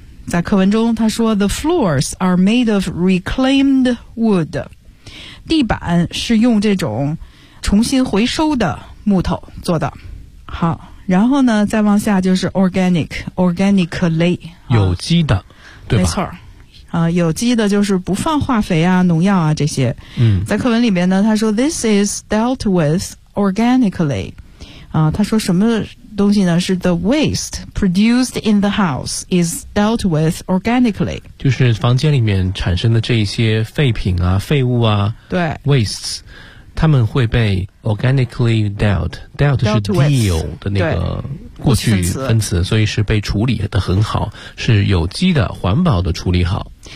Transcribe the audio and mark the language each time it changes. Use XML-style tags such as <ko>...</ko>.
<zh>在课文中他说</zh> <en>The floors are made of reclaimed wood，</en> <zh>地板是用这种重新回收的木头做的。好，然后呢再往下就是 organic， organically 有机的、啊、对吧，没错啊，有机的就是不放化肥啊农药啊这些。嗯，在课文里面呢他说</zh> <en>this is dealt with organically，</en> <zh>啊他说什么东西呢，是</zh> <en>the waste produced in the house is dealt with organically，</en> <zh>就是房间里面产生的这些废品啊废物啊，对 wastes， 他们会被</zh> <en>organically dealt</en> <zh>是 deal 的那个过去分词，所以是被处理的很好，是有机的环保的处理好。</zh>